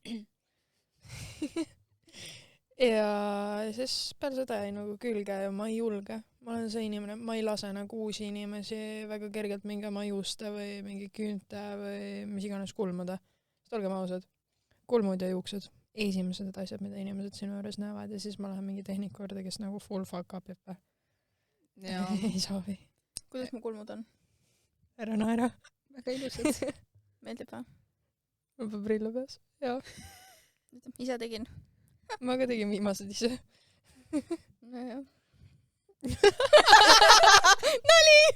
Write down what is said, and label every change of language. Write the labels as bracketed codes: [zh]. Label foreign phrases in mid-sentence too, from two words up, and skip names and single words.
[et] Ja siis peale seda jäi nagu külge ja ma ei julge. Ma olen see inimene, ma ei lase nagu uusi inimesi väga kergelt mingi oma juuste või mingi küünte või mis iganes kulmuda. Sest olgem ausad, kulmud ja juuksed, esimesed asjad, mida inimesed sinu juures näevad ja siis ma lähen mingi tehniku juurde, kes nagu [en] full fuck up [et] jääb. Ei soovi. Kuidas mu kulmud on? Ära naera. Väga ilusad. Meeldib või? Mul peab prilla peas. Jaa. Ise tegin. Ma ka tegin viimased ise. No jah. Nali!